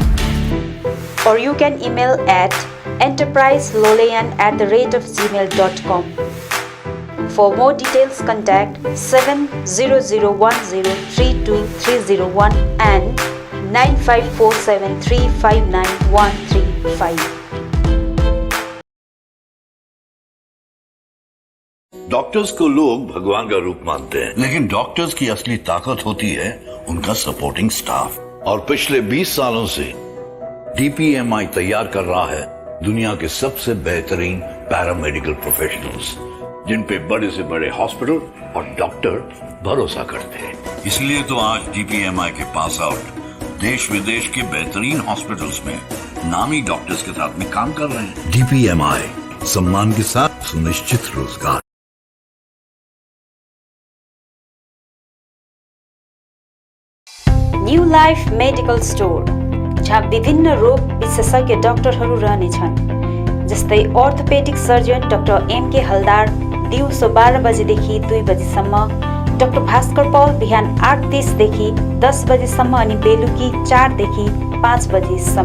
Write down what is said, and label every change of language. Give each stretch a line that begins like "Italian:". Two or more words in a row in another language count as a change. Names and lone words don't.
English: Or you can email at enterpriselolian@gmail.com. For more details, contact 700103231 and 9547359135.
Hindi: डॉक्टर्स को लोग भगवान का रूप मानते हैं, लेकिन डॉक्टर्स की असली ताकत होती है उनका
English: supporting staff.
Hindi: और पिछले 20 सालों से DPMI तैयार कर रहा है दुनिया के सबसे बेहतरीन
English: paramedical professionals,
Hindi: जिन पे बड़े से बड़े हॉस्पिटल और डॉक्टर भरोसा करते हैं। इसलिए तो आज DPMI के
English: pass out
Hindi: देश विदेश के बेहतरीन हॉस्पिटल्स में नामी डॉक्टर्स के साथ में काम कर रहे हैं। DPMI, सम्मान के साथ सुनिश्चित रोजगार।
Nepali: न्यू लाइफ मेडिकल स्टोर, जहाँ विभिन्न रोग विशेषज्ञ डाक्टरहरू रहनेछन्, जस्तै
English: orthopedic surgeon
Nepali: डाक्टर MK हलदार दिउँसो 12 बजेदेखि 2 बजेसम्म, डाक्टर भास्कर पौल बिहान 8:30 देखि 10 बजेसम्म अनि बेलुकी 4 देखि 5 बजेसम्म।